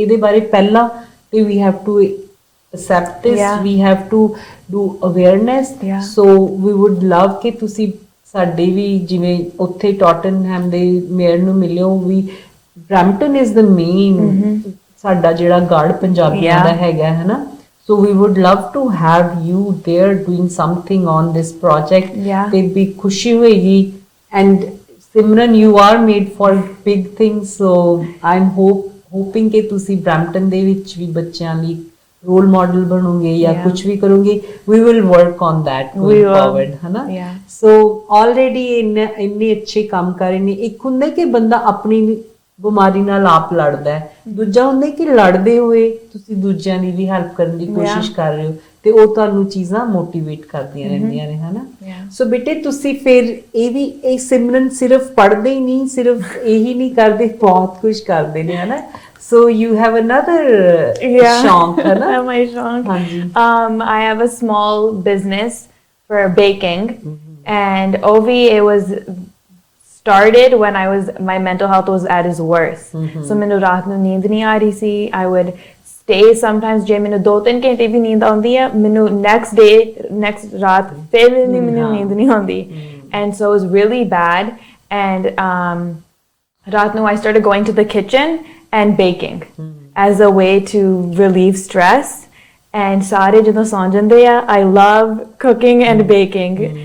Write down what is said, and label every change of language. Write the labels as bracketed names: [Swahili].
[Punjabi] ਇਹਦੇ ਬਾਰੇ ਪਹਿਲਾਂ ਤੇ [English] ਵੀ have to accept this, we have to do awareness. So we would love [Punjabi] ਕਿ ਤੁਸੀਂ ਸਾਡੇ ਵੀ ਜਿਵੇਂ ਉੱਥੇ ਟੋਟਨਹੈਮ ਦੇ ਮੇਅਰ ਨੂੰ ਮਿਲਿਓ, [English] ਵੀ Brampton is the main [Punjabi] ਸਾਡਾ ਜਿਹੜਾ ਗਾਰਡ ਪੰਜਾਬੀਆਂ ਦਾ ਹੈਗਾ ਹੈ ਨਾ। [English] So we would love to have you there doing something on this project. [Punjabi] ਤੇ ਵੀ ਖੁਸ਼ੀ ਹੋਏਗੀ। [English] And Simran, you are made for big things, so I'm hoping [Punjabi] ਕਿ ਤੁਸੀਂ ਬਰੈਂਪਟਨ ਦੇ ਵਿੱਚ ਵੀ ਬੱਚਿਆਂ ਲਈ ਰੋਲ ਮਾਡਲ ਬਣੋਗੇ ਜਾਂ ਕੁਝ ਵੀ ਕਰੋਗੇ। [English] We will work on that going forward, ਹੈ ਨਾ। So already [Punjabi] ਇੰਨੇ ਅੱਛੇ ਕੰਮ ਕਰ ਰਹੇ ਨੇ। ਇੱਕ ਹੁੰਦਾ ਕਿ ਬੰਦਾ ਆਪਣੀ ਬਿਮਾਰੀ ਨਾਲ ਆਪ ਲੜਦਾ ਹੈ, ਦੂਜਾ ਹੁੰਦਾ ਕਿ ਲੜਦੇ ਹੋਏ ਤੁਸੀਂ ਦੂਜਿਆਂ ਦੀ ਵੀ ਹੈਲਪ ਕਰਨ ਦੀ ਕੋਸ਼ਿਸ਼ ਕਰ ਰਹੇ ਹੋ, ਤੇ ਉਹ ਤੁਹਾਨੂੰ ਚੀਜ਼ਾਂ ਮੋਟੀਵੇਟ ਕਰਦੀਆਂ ਰਹਿੰਦੀਆਂ ਨੇ ਹਨਾ। ਸੋ ਬੇਟੇ ਤੁਸੀਂ ਫਿਰ ਇਹ ਸਿਮਰਨ ਸਿਰਫ ਪੜ੍ਹਦੇ ਹੀ ਨਹੀਂ, ਸਿਰਫ ਇਹੀ ਨਹੀਂ ਕਰਦੇ, ਬਹੁਤ ਕੁਝ ਕਰਦੇ ਨੇ ਹਨਾ। [English] So you have another shauq, [Hindi] है ना? [English] My shauq. I have a small business for baking, and Ovi, it was started when my mental health was at its worst. [Punjabi] So ਮੈਨੂੰ ਰਾਤ ਨੂੰ ਨੀਂਦ ਨਹੀਂ ਆ ਰਹੀ ਸੀ। [English] I would stay sometimes, [Punjabi] ਜੇ ਮੈਨੂੰ 2-3 ਘੰਟੇ ਵੀ ਨੀਂਦ ਆਉਂਦੀ ਹੈ, ਮੈਨੂੰ next ਰਾਤ ਫਿਰ ਮੈਨੂੰ ਨੀਂਦ ਨਹੀਂ ਆਉਂਦੀ, [English] and so it was really bad. And [Punjabi] ਰਾਤ ਨੂੰ [English] I started going to the kitchen and baking as a way to relieve stress. And [Punjabi] ਸਾਰੇ ਜਦੋਂ ਸੌਂ ਜਾਂਦੇ ਆ, [English] I love cooking and baking.